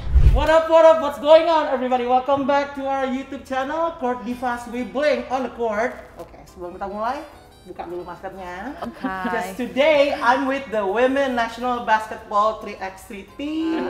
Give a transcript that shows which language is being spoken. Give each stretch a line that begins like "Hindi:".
English: What up, what's going on everybody? Welcome back to our YouTube channel, Court Divas We Bling on the Court.
Indonesian: Oke, sebelum kita mulai, buka dulu maskernya.
English: Just today, I'm with the Women National Basketball 3x3 team.